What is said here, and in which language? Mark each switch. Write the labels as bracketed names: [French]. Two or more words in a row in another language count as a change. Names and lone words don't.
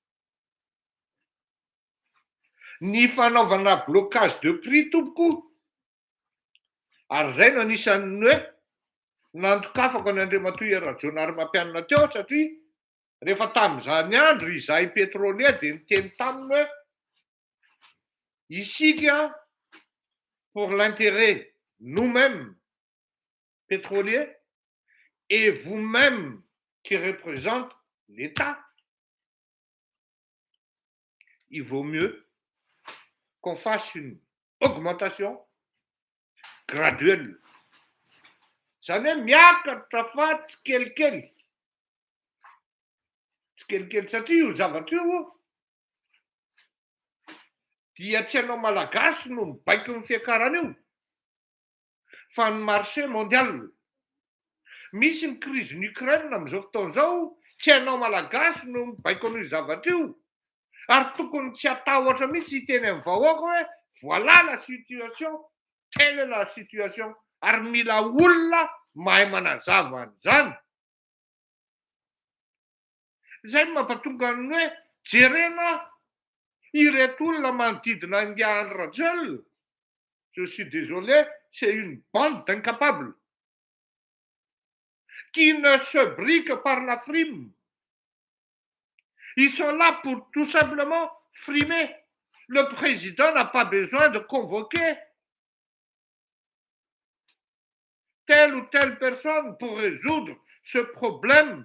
[Malagasy] Ny fanaovana [French] blocage de prix [Malagasy] tompoko ary zay no anisan'ny hoe nandokafako ny Andriamatoa Rajonarymampianina teo satria rehefa tamin'izany andro izahay pétrolier dia niteny taminy hoe [French] isika pour l'intérêt nous-mêmes pétroliers et vous-même qui représente l'État, il vaut mieux qu'on fasse une augmentation graduelle. [Malagasy] Zany hoe miakatra fa tsy kelikely. Tsy kelikely satria io zavatra io dia tsy ianao malagasy no mibaiko ny fiakarana io fa ny [French] marché mondial. [Malagasy] Misy ny krizin'ny Ukraine amin'izao fotoan'izao, tsy ianao malagasy no mibaiko an'io zavatra io. Ary tokony tsy atahotra mihitsy hiteny amin'ny vahoaka hoe [French] voilà la situation, telle est la situation. [Malagasy] Ary mila olona mahay manazava an'izany. Zay no mampatonga ny hoe jerena ireto olona manodidina Ngia Rajel. [French] Je suis désolé, c'est une bande d'incapables qui ne se brillent que par la frime. Ils sont là pour tout simplement frimer. Le président n'a pas besoin de convoquer telle ou telle personne pour résoudre ce problème.